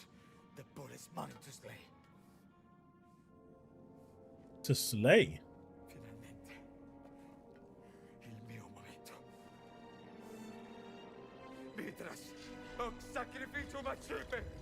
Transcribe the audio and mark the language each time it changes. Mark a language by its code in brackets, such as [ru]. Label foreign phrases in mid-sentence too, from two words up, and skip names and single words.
[en] The bull is mine to slay. To slay? [it] Finalmente. Il mio momento. [la] Mitras, hoc sacrificium accipe!